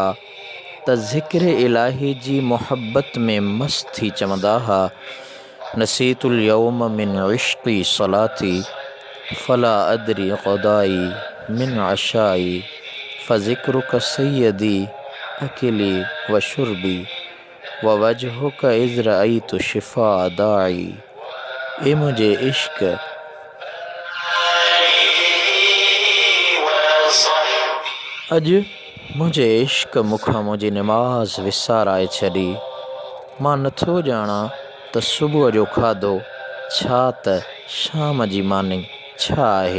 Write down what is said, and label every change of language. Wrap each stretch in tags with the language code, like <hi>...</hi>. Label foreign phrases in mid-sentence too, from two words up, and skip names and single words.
<sd>त ज़िक्र इलाही जी मोहब्बत में मस्त थी चवंदा हुआ,</sd> <ar>نسيت اليوم من عشقي صلاتي فلا أدري غدائي من عشائي فذكرك سيدي أكلي وشربي ووجهك إذ رأيته شفاء دائي.</ar> <sd>ए मुंहिंजे इश्क, अॼु मुंहिंजे इश्क मूंखां मुंहिंजी निमाज़ विसाराए छॾी। मां नथो ॼाणा त सुबुह जो खाधो छा त शाम जी मानी छा आहे।</sd>